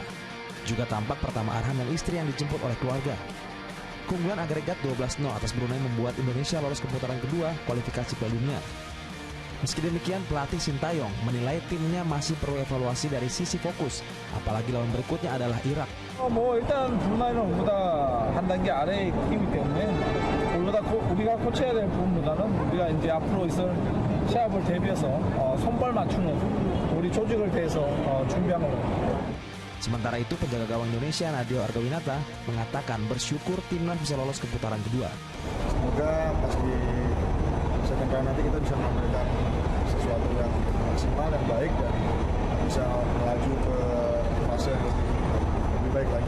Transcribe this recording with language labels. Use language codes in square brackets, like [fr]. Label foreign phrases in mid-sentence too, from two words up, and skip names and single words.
[id] Juga tampak pertama Arhan dan istri yang dijemput oleh keluarga. Keunggulan agregat 12-0 atas Brunei membuat Indonesia lolos ke putaran kedua kualifikasi Piala Dunia. Meski demikian, pelatih Sintayong menilai timnya masih perlu evaluasi dari sisi fokus, apalagi lawan berikutnya adalah Irak. [ko] 일단 브루나이는 우리보다 한 단계 아래의 팀이기 때문에 우리가 고쳐야 될 부분보다는 우리가 이제 앞으로 있을 시합을 대비해서 손발 맞추는 우리 조직을 대해서 준비한 겁니다. [id] Sementara itu, penjaga gawang Indonesia Nadeo Argawinata mengatakan bersyukur timnas bisa lolos ke putaran kedua. Semoga pas di segmen nanti kita bisa memberikan sesuatu yang maksimal dan baik dan bisa melaju ke fase yang lebih baik lagi.